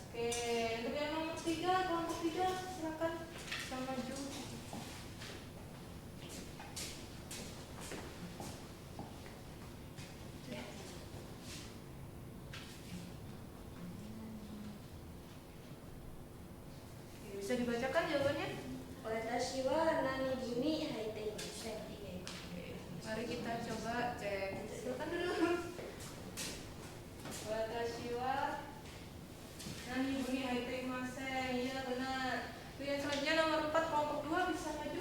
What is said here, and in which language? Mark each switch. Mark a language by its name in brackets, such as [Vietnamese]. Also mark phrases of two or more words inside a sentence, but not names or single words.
[Indonesian] Oke, untuk yang nomor 3, kelompok 3, silakan sama maju. Bisa dibacakan jawabannya? [Japanese] 私は何部に入っていません。 [Indonesian] Mari kita coba cek. Silakan dulu. [Japanese] 私は何部に入っていません. [Indonesian] Iya benar. Tuh yang selanjutnya nomor 4 kelompok 2 bisa maju.